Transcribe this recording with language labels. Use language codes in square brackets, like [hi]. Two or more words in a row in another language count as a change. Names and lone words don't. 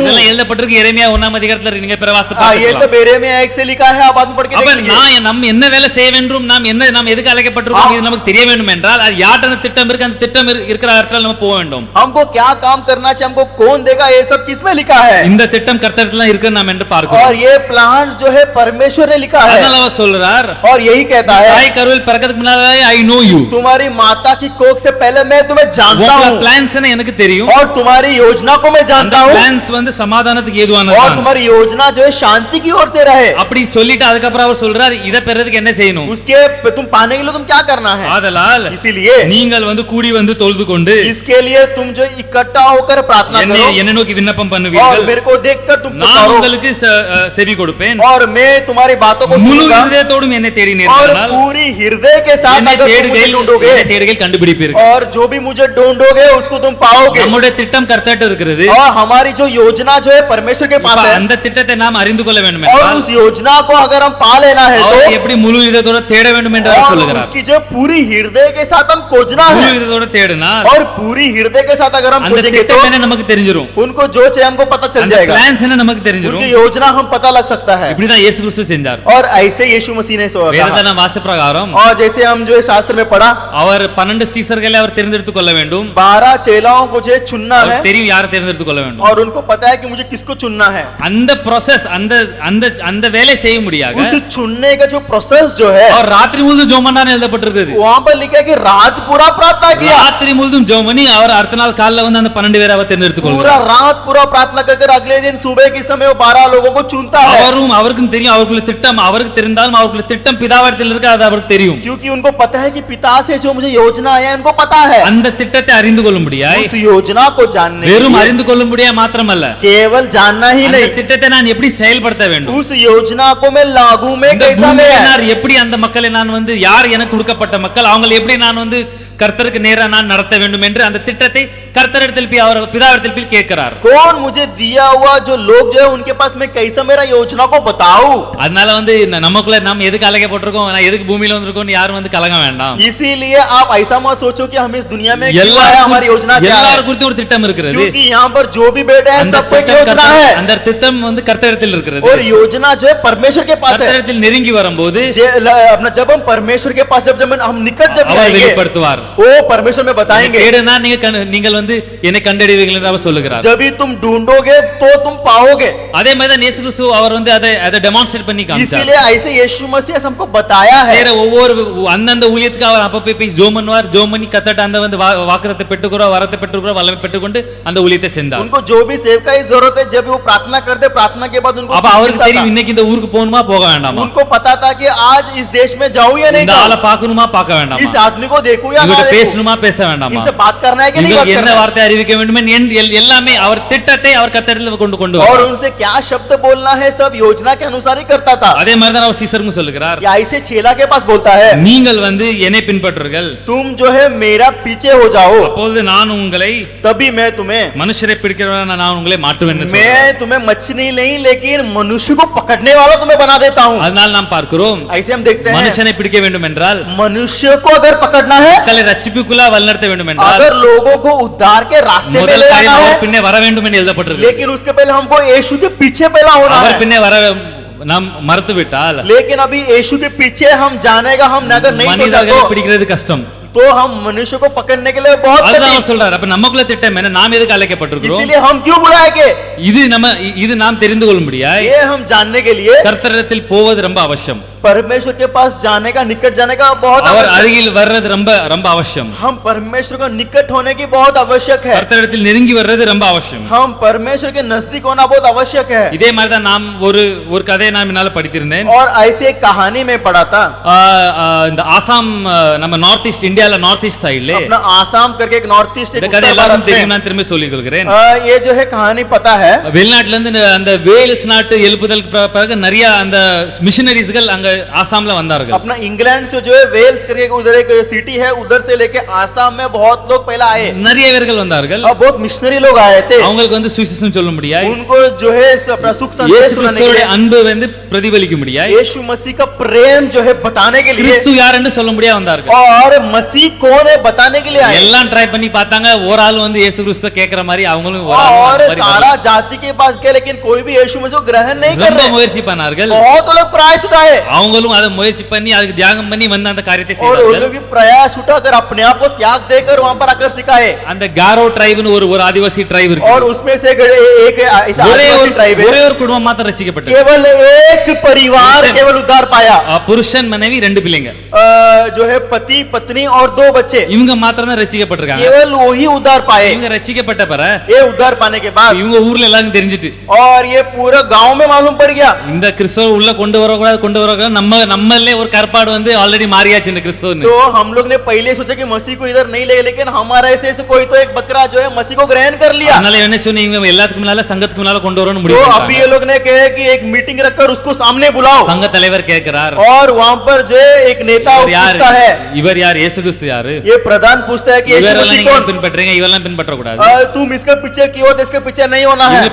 [ta] இதெல்லாம் எழுதப்பட்டிருக்கு எரேமியா 1ஆம் அதிகாரத்துல நீங்க பிரவாசத்தை [hi] हाँ, ये [ta] பார்த்துக்கலாம். [hi] सब एरिया में एक से लिखा है, आप बाद में पढ़ के [ta] அப்ப [hi] देखेंगे। [ta] நான் நம்ம என்ன வேலை செய்ய வேண்டும், நாம் எதுக்கு அழைக்கப்பட்டிருக்கோம் இது நமக்கு தெரிய வேண்டும் என்றால் அது யார்ட்ட அந்த திட்டம் இருக்கு, அந்த திட்டம் இருக்கிற இடத்துல நம்ம போக வேண்டும். [hi] हमको क्या काम करना चाहिए, हमको कौन देगा, ये सब किसमें लिखा है? [ta] இந்த திட்டம் கர்த்தரிடத்துல இருக்கு நாம் என்று பார்க்கிறோம். [hi] और ये प्लान जो है परमेश्वर ने लिखा है। [ta] அதனால அவர் சொல்றார், [hi] और यही कहता है, [ta] தாய் கருவில் பிறக்கிறதுக்கு முன்னாலே [en] I know you, [hi] तुम्हारी माता की कोख से पहले मैं तुम्हें जानता [ta] உங்க [hi] हूँ। [ta] பிளான்ஸ் எனக்கு தெரியும். [hi] और तुम्हारी योजना को मैं [ta] அந்த [hi] जानता हूँ। [ta] பிளான்ஸ் வந்து சமாதானத்துக்கு [hi] और [ta] ஏதுவானது. [hi] तुम्हारी योजना जो है शांति की ओर से रहे। [ta] அப்படி சொல்லிட்டு அதுக்கப்புறம் அவர் சொல்றார், இத பெறதுக்கு என்ன செய்யணும். [hi] उसके तुम पाने के लिए तुम क्या करना है? [ta] ஆதலால் [hi] इसीलिए [ta] நீங்கள் வந்து கூடி வந்து தொழுது கொண்டு [hi] इसके लिए तुम जो इकट्ठा होकर प्रार्थना [ta] என்னை [hi] करो [ta] என்னை நோக்கி விண்ணப்பம் [hi] और [ta] பண்ணுவீர்கள், [hi] मेरे को देखकर तुम [ta] நான் [hi] पुकारो [ta] உங்களுக்கு செவி கொடுப்பேன். [hi] और मैं तुम्हारी बातों को [ta] முழு [hi] सुनूंगा। [ta] இதயத்தோடும் என்னை [hi] और [ta] தேடினீர்களானால் [hi] पूरी हृदय के साथ [ta] என்னை [hi] अगर तुम मुझे [ta] தேடுகையில் [hi] ढूंढोगे [ta] என்னை தேடுகையில் கண்டுபிடிப்பீர்கள். [hi] और जो भी मुझे ढूंढोगे उसको तुम पाओगे। [ta] நம்முடைய திட்டம் கர்த்தர்ட்ட இருக்கிறது. [hi] और हमारी जो योजना जो है परमेश्वर के [ta] இப்ப [hi] पास है। [ta] அந்த திட்டத்தை நாம் அறிந்து கொள்ள வேண்டும் [hi] और [ta] என்றால் [hi] उस योजना को अगर हम पा लेना है [ta] அவர் [hi] तो [ta] எப்படி முழு இதயத்தோட தேட வேண்டும் என்று அவர் [hi] और [ta] சொல்லுகிறார். [hi] उसकी जो पूरी हृदय के साथ हम खोजना [ta] முழு [hi] है [ta] இதயத்தோட தேடினால் [hi] और पूरी हृदय के साथ अगर हम [ta] அந்த [hi] खोजेंगे तो [ta] திட்டம் என்ன நமக்கு தெரிஞ்சிரும், [hi] उनको जो चाहिए हमको पता चल [ta] அந்த [hi] जाएगा। [ta] பிளான்ஸ் என்ன நமக்கு தெரிஞ்சிரும். [hi] उनकी योजना हम पता लग सकता है। [ta] இப்படிதான் இயேசு கிறிஸ்து செஞ்சார். [hi] और ऐसे यीशु मसीह ने सो [ta] வேதத்தை [hi] कहा। [ta] நாம் வாசித்த பிரகாரம் [hi] और जैसे हम जो है शास्त्र में पढ़ा, [ta] அவர் 12 சீசர்களை அவர் தேர்ந்தெடுத்துக் கொள்ள வேண்டும். [hi] 12 चेलाओं को जो है चुनना है [ta] அவருக்கு தெரியும் யாரை தேர்ந்தெடுத்துக் கொள்ள வேண்டும். [hi] और उनको पता है कि मुझे किसको चुनना है। [ta] அந்த process அந்த அந்த அந்த வேலை செய்ய முடியாது. [hi] उस चुनने का जो प्रोसेस जो है [ta] அவர் ராத்திரி முழுதும் ஜெபம் பண்ணார்னு எழுதப்பட்டிருக்குது. [hi] वहां पर लिखा है कि रात पूरा प्रार्थना किया। [ta] ராத்திரி முழுதும் ஜெபம் பண்ணி அவர் அடுத்த நாள் காலைல வந்து அந்த 12 பேரை அவர் தேர்ந்தெடுத்துக் [hi] पूरा [ta] கொள்கிறார். [hi] रात पूरा प्रार्थना करके अगले दिन सुबह के समय वो 12 लोगों को चुनता है। [ta] அவருக்கும் தெரியும் அவர்களுக்கு திட்டம், அவருக்கு தெரிந்தாலும் அவர்களுக்கு திட்டம் பிதாவிடத்தில் இருக்கு, அது அவருக்கு தெரியும். [hi] क्योंकि उनको पता है कि पिता से जो मुझे योजना है उनको पता है। [ta] அந்த திட்டத்தை அறிந்து கொள்ளும்படியாய் [hi] उस योजना को जानने के [ta] வெறும் [hi] लिए [ta] அறிந்து கொள்ளும்படியா மாத்திரமல்ல, [hi] केवल जानना ही [ta] அந்த [hi] नहीं, [ta] திட்டத்தை நான் எப்படி செயல்படுத்த வேண்டும், [hi] उस योजना को मैं लागू में [ta] இந்த [hi] कैसा ले [ta] பூமியில [hi] आया? [ta] நான் எப்படி அந்த மக்களை நான் வந்து யார் எனக்கு கொடுக்கப்பட்ட மக்கள் அவங்களை எப்படி நான் வந்து கர்த்தருக்கு நேரா நான் நடத்த வேண்டும் என்று அந்த திட்டத்தை கர்த்தரிடத்தில் போய் அவர் பிதாவிடத்தில் போய் கேட்கிறார். [hi] कौन मुझे दिया हुआ जो लोग जो है उनके पास मैं कैसा मेरा योजना को बताऊं? [ta] அதனால வந்து நமக்குள்ள நம்ம எதுக்கு அழைக்கப்பட்டிருக்கோம், நான் எதுக்கு பூமியில வந்திருக்கோம் யாரும் வந்து கலங்க வேண்டாம். [hi] इसीलिए आप ऐसा मत सोचो कि हम इस दुनिया में क्यों आए, हमारी योजना क्या है? [ta] எல்லாரும் குறித்து ஒரு திட்டம் இருக்கிறது. [hi] क्योंकि यहाँ पर जो भी बैठे हैं [ta] அந்த [hi] सबको एक [ta] திட்டம் [hi] योजना है [ta] அந்த திட்டம் வந்து கர்த்தரிடத்தில் இருக்கிறது. [hi] और योजना जो है परमेश्वर के पास है। [ta] கர்த்தரிடத்தில் நெருங்கி வரும்போது [hi] अपना जब हम परमेश्वर के पास जब हम निकट जब [ta] அவர் [hi] जाएंगे [ta] வெளிப்படுத்துவார். [hi] वो परमेश्वर में बताएंगे। [ta] தேடுனா நீங்கள் வந்து என்னை கண்டடைவீர்கள் என்று அவர் சொல்லுகிறார். [hi] जब भी तुम ढूंढोगे तो तुम पाओगे। [ta] அதே மாதிரி தான் இயேசு கிறிஸ்து அவர் வந்து அதை டெமான்ஸ்ட்ரேட் பண்ணி காமிச்சார். [hi] इसीलिए ऐसे यीशु मसीह हमको बताया है। [ta] செய்யற ஒவ்வொரு அந்தந்த ஊழியத்துக்கு அவர் அப்பப்போ போய் ஜோம் பண்ணுவார். ஜோம் பண்ணி கத்தட்ட அந்த வந்து வாக்குத்தத்தை பெற்றுக்கிறோம், வரத்தை பெற்றுக்கிறோம், வல்லமை பெற்றுக்கொண்டு அந்த ஊழியத்தை செஞ்சார். [hi] उनको जो भी सेवका की जरूरत है जब वो प्रार्थना करते, प्रार्थना के बाद उनको [ta] அப்ப அவருக்கு தெரியும் இன்னைக்கு இந்த ஊருக்கு போகணுமா போக வேண்டாமா, [hi] उनको पता था कि आज इस देश में जाऊं या नहीं [ta] இந்த ஆளை [hi] जाऊं, [ta] பார்க்கணுமா பார்க்க வேண்டாமா, [hi] इस आदमी को देखूं या ना [ta] இவங்கள்ட்ட [hi] देखो [ta] பேசணுமா பேச வேண்டாமா [hi] इनसे बात करना है कि नहीं बात [ta] இவங்களுக்கு என்ன [hi] करना है? [ta] வார்த்தை அறிவிக்க வேண்டும் எல்லாமே அவர் திட்டத்தை அவர் கர்த்தரிடத்தில் கொண்டு [hi] और [ta] வந்தார். [hi] उनसे क्या शब्द बोलना है सब योजना के अनुसार ही करता था। [ta] அதே மாதிரி தான் அவர் சீசருக்கும் சொல்லுகிறார், [hi] या ऐसे चेला के पास बोलता है [ta] நீங்கள் என்னை பின்பற்றுங்கள், [hi] तुम जो है मेरा पीछे हो जाओ, [ta] அப்பொழுது நான் உங்களை [hi] तभी मैं तुम्हें [ta] மனுஷரை பிடிக்கிறவனா நான் உங்களை மாற்றுவேன். [hi] मैं तुम्हें मछली नहीं लेकिन मनुष्य को पकड़ने वाला तुम्हें बना देता हूँ। [ta] அதனால் நாம் பார்க்கிறோம், [hi] ऐसे हम देखते हैं [ta] மனுஷனை பிடிக்க வேண்டும் என்றால், [hi] मनुष्य को अगर पकड़ना है, [ta] மக்களை ரட்சிப்புக்குள்ளா வழிநடத்த வேண்டும் என்றால், [hi] अगर लोगों को उद्धार के रास्ते पे [ta] முதல் [hi] ले [ta] காரியம் [hi] जाना है, [ta] அவர் பின்னே வர வேண்டும் என்று எழுதப்பட்டிருக்கு. [hi] लेकिन उसके पहले हमको यीशु के पीछे पहला होना [ta] அவர் [hi] है। [ta] பின்னே வர நாம் மறுத்து விட்டால் [hi] लेकिन अभी यीशु के पीछे हम जाने का हम अगर नहीं सोचा [ta] மனிதர்களை பிடிக்கிறது கஷ்டம். [hi] तो हम मनुष्य को पकड़ने के लिए बहुत [ta] அதுதான் [hi] कठिन। [ta] அவர் சொல்றார். அப்ப நமக்குள்ள திட்டம் என்ன? நாம் எதுக்கு அழைக்கப்பட்டிருக்கிறோம்? [hi] इसीलिए हम क्यों बुलाएंगे? [ta] இது நாம் தெரிந்து கொள்ளும்படியாய் [hi] ये हम जानने के लिए [ta] கர்த்தரிடத்தில் போவது ரொம்ப அவசியம். [hi] परमेश्वर के पास जाने का, निकट जाने का बहुत [ta] அவர் [hi] आवश्यक। [ta] அருகில் வர்றது ரொம்ப ரொம்ப அவசியம். [hi] हम परमेश्वर को निकट होने की बहुत आवश्यक है। [ta] கர்த்தரிடத்தில் நெருங்கி வர்றது ரொம்ப அவசியம். [hi] हम परमेश्वर के नजदीक होना बहुत आवश्यक है। [ta] இதே மாதிரி தான் நாம் ஒரு கதையை நான் முன்னால படித்திருந்தேன். [hi] और ऐसे एक कहानी में पढ़ा था, [ta] இந்த ஆசாம் நம்ம நார்த் ஈஸ்ட் இந்தியால நார்த் ஈஸ்ட் சைடுல [hi] अपना आसाम करके एक नॉर्थ ईस्ट [ta] இந்த கதை எல்லாரும் தெரியும், நான் திரும்ப சொல்லிக் கொள்கிறேன். [hi] ये जो है कहानी पता है। [ta] வெளிநாட்டுல இருந்து அந்த வேல்ஸ் நாட்டு எழுப்புதலுக்கு பிறகு நிறைய அந்த மிஷனரிஸ்கள் அங்க ஆசாம்ல வந்தார்கள். [hi] अपना इंग्लैंड से जो है वेल्स करके उधर एक सिटी है, उधर से लेके आसाम में बहुत लोग पहले आए [ta] நிறைய பேர்கள் வந்தார்கள். [hi] और बहुत मिशनरी लोग आए थे। [ta] அவங்களுக்கு சுவிசேஷம் சொல்ல முடியாது, [hi] उनको जो है अपना सुख संदेश [ta] இயேசு [hi] सुनाने के [ta] கிறிஸ்துவோட [hi] लिए, [ta] அன்பு பிரதிபலிக்க முடியாது, [hi] यीशु मसीह का प्रेम जो है बताने के लिए, [ta] கிறிஸ்து யார் என்று சொல்ல முடியாது வந்தார்கள். [hi] और मसीह कौन है बताने के लिए आए। [ta] எல்லாம் ட்ரை பண்ணி பார்த்தாங்க, ஒரு ஆள் இயேசு கிறிஸ்துவை கேக்குற மாதிரி அவங்களும் ஒரு ஆள் [hi] और [ta] அந்த மாதிரி [hi] सारा जाति के पास गए, लेकिन कोई भी यीशु मसीह को ग्रहण नहीं कर [ta] ரொம்ப [hi] रहे। [ta] முயற்சி பண்ணார்கள். [hi] बहुत लोग प्रयास उठाए [ta] அவங்களும் அதை முயற்சி பண்ணி அதுக்கு தியாகம் பண்ணி வந்து அந்த காரியத்தை [hi] और वो [ta] செய்தார்கள். [hi] लोग भी प्रयास उठाकर अपने आप को त्याग देकर वहां पर आकर सिखाए। [ta] அந்த गारो ட்ரைப்னு ஒரு ஆதிவாசி ட்ரைப் இருக்கு. [hi] और उसमें से एक ऐसा आदिवासी ट्राइब है, [ta] ஒரே ஒரு குடும்பம் மாத்திரம் ரட்சிக்கப்பட்டது. [hi] केवल एक परिवार [ta] पुरुषन। [hi] केवल उद्धार पाया। [ta] புருஷன் மனைவி 2 பிள்ளைங்க, [hi] जो है पति पत्नी और 2 बच्चे, [ta] இவங்க மாத்திரம் தான் ரட்சிக்கப்பட்டிருக்காங்க. [hi] केवल वही उद्धार पाए। [ta] இவங்க ரட்சிக்கப்பட்ட பிறகு [hi] ये उद्धार पाने के बाद [ta] இவங்க ஊர்ல எல்லாரும் தெரிஞ்சிட்டு [hi] और ये पूरा गांव में मालूम पड़ गया, [ta] இந்த கிறிஸ்துவ உள்ள கொண்டு வரக்கூடாது நம்மளே ஒரு கற்பாடு ஆல்ரெடி மாறியாச்சு இந்த கிறிஸ்துவன்னு. [hi] तो हम लोग ने पहले सोचा कि मसीह को इधर नहीं ले, लेकिन हमारा ऐसे कोई तो एक बकरा जो है मसीह को ग्रहण कर लिया। [ta] அதனால என்ன சொன்னீங்க, இவங்க எல்லாத்துக்கும் முன்னால சங்கத்துக்கு முன்னால கொண்டு வரணும்னு [hi] तो [ta] முடிவு [hi] अभी [ta] பண்ணாங்க. [hi] ये लोग ने कहे कि एक मीटिंग रखकर उसको सामने बुलाओ, [ta] சங்க தலைவர் கேக்குறார், [hi] और वहां पर जो है एक नेता [ta] இவர் யார்? [hi] पूछता है, [ta] இவர் யார்? இயேசு கிறிஸ்து யாரு? [hi] ये प्रधान पूछता है कि यीशु [ta] இவரெல்லாம் [hi] मसीह [ta] நீங்க [hi] कौन? [ta] பின்பற்றீங்க, இவரெல்லாம் பின்பற்ற கூடாது. [hi] तुम इसके पीछे क्यों, तो इसके पीछे नहीं होना है।